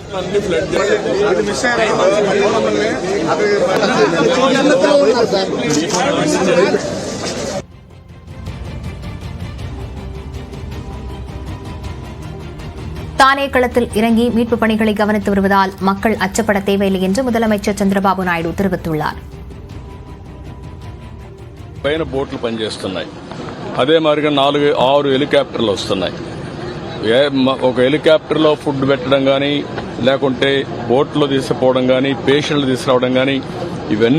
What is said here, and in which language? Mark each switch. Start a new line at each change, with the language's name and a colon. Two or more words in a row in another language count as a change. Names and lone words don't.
Tamil: தானே களத்தில் இறங்கி மீட்புப் பணிகளை கவனித்து வருவதால் மக்கள் அச்சப்பட தேவையில்லை என்று முதலமைச்சர் చంద్రబాబు నాయుడు தெரிவித்துள்ளார்.
Telugu: పైన బోట్లు పనిచేస్తున్నాయి. అదే మాదిరిగా 4-6 హెలికాప్టర్లు వస్తున్నాయి. ఒక హెలికాప్టర్లో ఫుడ్ పెట్టడం కానీ, లేకుంటే బోట్లో తీసుకుపోవడం కానీ, పేషెంట్లు తీసుకురావడం కానీ ఇవన్నీ జరుగుతున్నాయి.